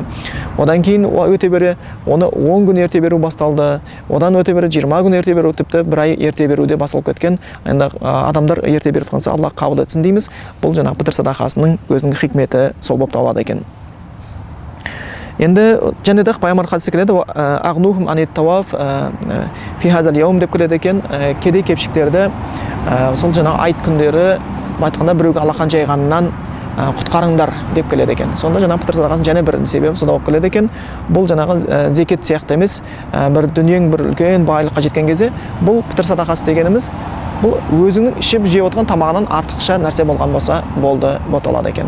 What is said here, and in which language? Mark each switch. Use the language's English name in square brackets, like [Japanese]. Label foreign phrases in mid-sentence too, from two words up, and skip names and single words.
[Kazakh] Одан кейін өте бере оны 10 күн ерте беру басталды. Одан өте бере 20 күн ерте беру, тіпті 1 ай ерте беруде басылып кеткен. Енді адамдар ерте беріп жатқанса Аллах қабыл етсін дейміз. Бұл жаңағы пітір садақасының өзінің хикметі сол болып табылады екен. Енді және де пайғамбар хадисте келеді, [Arabic] أغنوهم عن الطواف في هذا اليوم [Kazakh] деп келеді екен, кедей кепшіктерді сол жаңағы айт күндері айтқанда біреуге алақан жайғанынан құтқарыңдар деп келеді екен. Сонда жаңағы пітір садақасының және бір себебі сода болып келеді екен. Бұл жаңағы зекет сияқты емес, бір дүниең бір үлкен байлыққа жеткен кезде бұл пітір садақасы дегеніміз бұл өзіңнің ішіп жеп отырған тамағынан артықша нәрсе болған болса болды боталады екен.